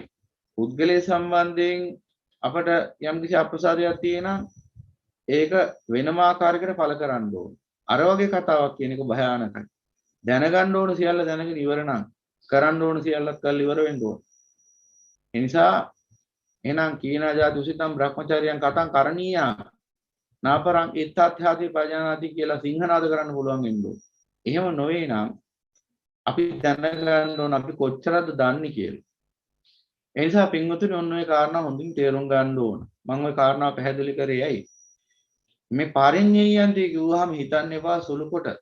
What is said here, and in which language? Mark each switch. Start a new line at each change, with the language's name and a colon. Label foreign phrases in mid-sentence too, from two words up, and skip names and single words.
Sinhala: පුද්ගලයා සම්බන්ධයෙන් අපට යම් කිසි අප්‍රසාදයක් තියෙනවා ඒක වෙනම ආකාරයකට ඵල කරන්න ඕන. අර වගේ කතාවක් කියන එක භයානකයි. දැනගන්න ඕන සියල්ල දැනගෙන ඉවර නම් කරන්න ඕන සියල්ලත් කරලා ඉවර වෙන්න ඕන. ඒ නිසා එහෙනම්
Pali: කීනා ජාති උසිතම් බ්‍රහ්මචාරියන් කතං කරණීයා නාපරං ඉත්තත්ථාති පජානාති
Sinhala: කියලා සිංහනාද කරන්න පුළුවන් වෙන්න ඕන. එහෙම නොවේ නම් අපි දැනගන්න ඕන අපි කොච්චරද දන්නේ කියලා. ඒ නිසා පින්වතුනි ඔන්න ඔය කාරණා හොඳින් තේරුම් ගන්න ඕන. මම ওই කාරණාව පැහැදිලි කරේ ඇයි? මේ පරිඤ්ඤයන්ති කිව්වහම හිතන්න එපා සුළු කොට.